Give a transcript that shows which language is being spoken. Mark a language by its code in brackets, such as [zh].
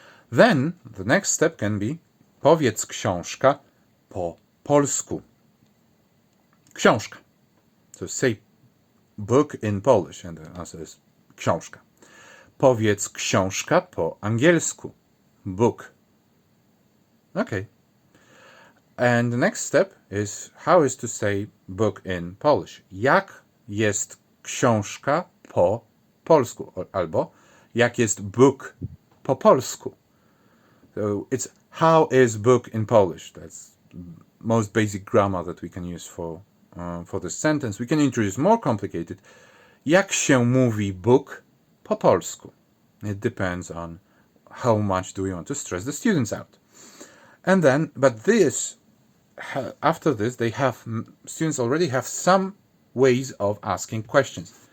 [en] Then the next step can be [pl] powiedz książka po polsku. Książka. [en] So say book in Polish, and the answer is książka. [pl] Powiedz książka po angielsku. [en] Book. Okay. And the next step is how is to say book in Polish. [pl] Jak jest książka po polsku? Albo jak jest book po polsku? [en] So it's how is book in Polish. That's most basic grammar that we can use for this sentence. We can introduce more complicated. [pl] Jak się mówi book po polsku? [en] It depends on how much do we want to stress the students out. And then, but after this, students already have some ways of asking questions.